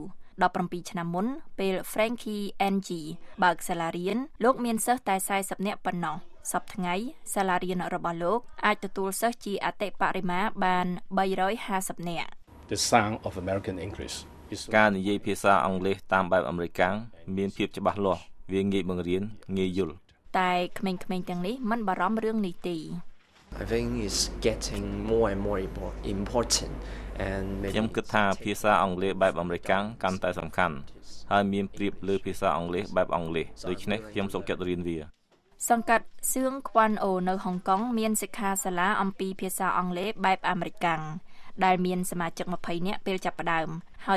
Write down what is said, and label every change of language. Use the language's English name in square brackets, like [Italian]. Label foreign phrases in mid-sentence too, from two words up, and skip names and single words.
[Khmer] 17 ឆ្នាំមុនពេល Frankie NG បើកសាលារៀនលោកមានសិស្សតែ40នាក់ប៉ុណ្ណោះសប្តាហ៍ថ្ងៃសាលារៀនរបស់លោកអាចទទួលសិស្សជាអតិបរិមាបាន350នាក់ [English] The sound of American English [Khmer] ការនិយាយភាសាអង់គ្លេសតាមបែបអាមេរិកមានភាពច្បាស់លាស់វាងាយបង្រៀនងាយយល់តែក្មេងៗទាំងនេះមិនបារម្ភរឿងនេះទេ [English] I think it's getting more and more important and [Khmer] ខ្ញុំគិតថាភាសាអង់គ្លេសបែបអាមេរិកកាន់តែសំខាន់ហើយមានប្រៀបលើភាសាអង់គ្លេសបែបអង់គ្លេសដូច្នេះខ្ញុំសុខចិត្តរៀនវាសង្កាត់សឿងខ្វាន់អូនៅហុងកុងមានសិក្ខាសាលាអំពីភាសាអង់គ្លេសបែបអាមេរិកដែលមានសមាជិក20នាក់ពេលចាប់ផ្ដើមហើយ